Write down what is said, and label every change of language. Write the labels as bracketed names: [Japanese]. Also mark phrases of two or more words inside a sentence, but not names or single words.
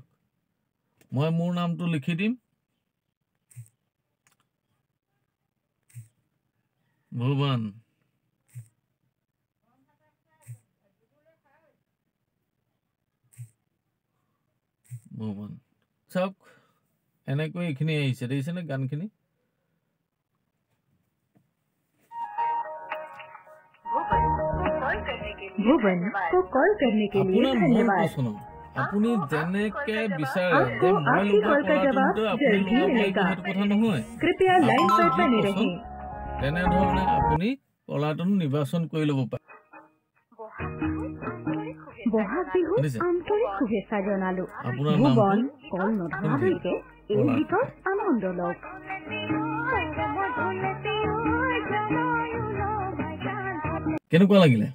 [Assamese] মই মোৰ নামটো লিখি দিম, ভুৱন। ভুৱন চাওক, এনেকৈ এইখিনি আহিছে, দেখিছেনে গানখিনি? [Hindi] भुवन को कॉल करने के लिए [Assamese] আপোনাৰ মনটো [Hindi] धन्यवाद। [Assamese] শুনক। আপুনি যেনেকে বিচাৰে [Hindi] आपको [Assamese] যে মই [Hindi] आपकी [Assamese] লগোৱা [Hindi] कॉल का [Assamese] কলাৰটোনটো [Hindi] जवाब [Assamese] আপুনি [Hindi] जल्दी [Assamese] লগাব লাগিব, [Hindi] मिलेगा। [Assamese] সেইটো কথা নহয়। [Hindi] कृपया लाइन [Assamese] আপোনাৰ [Hindi] पर [Assamese] যি [Hindi] बने [Assamese] পচন্দ [Hindi] रहें। [Assamese] তেনেধৰণে আপুনি কলাৰটোন নিৰ্বাচন কৰি ল'ব পাৰে। বহাগ বিহুত আন্তৰিক শুভেচ্ছা জনালো। আপোনাৰ ভুৱন নামটো কল নধৰালৈকে এই গীতৰ আনন্দ লওক। কেনেকুৱা লাগিলে?